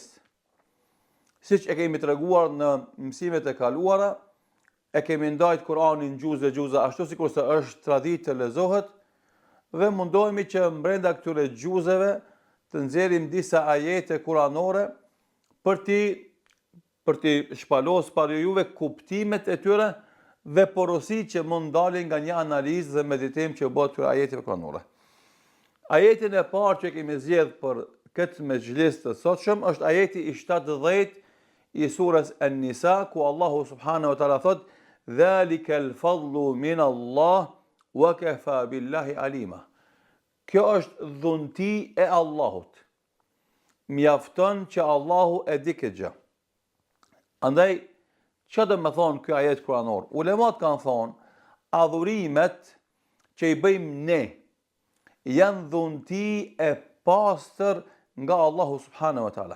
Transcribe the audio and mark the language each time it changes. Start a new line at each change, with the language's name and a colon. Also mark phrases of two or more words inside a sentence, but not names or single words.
Albanian: Siç e kemi treguar në mësimet e kaluara, e kemi ndajt Kur'anin gjuza ashtu sikur se është traditë të lezohet dhe mundohemi që brenda këtyre gjuzeve të nxjerrim disa ajete kuranore për t'i shpalos para juve kuptimet e tyre dhe porosit që mund dalin nga një analizë dhe meditim që bëhet për ajeteve kuranore. Ajetin e parë që kemi zgjedhur për këtë mejlis të sotshëm është ajeti i 70 i surës An-Nisa, ku Allahu
Arabic: سبحانه وتعالى
Albanian: thot:
Arabic: "ذلك الفضل من الله وكفى بالله عليما."
Albanian: Kjo është dhunti e Allahut. Mjafton që Allahu e di këtë gjë. Andaj, që do me thonë kjo ajet kuranor? Ulemat kanë thonë, adhurimet që i bëjmë ne, janë dhunti e pastër nga Allahu
Arabic: سبحانه وتعالى.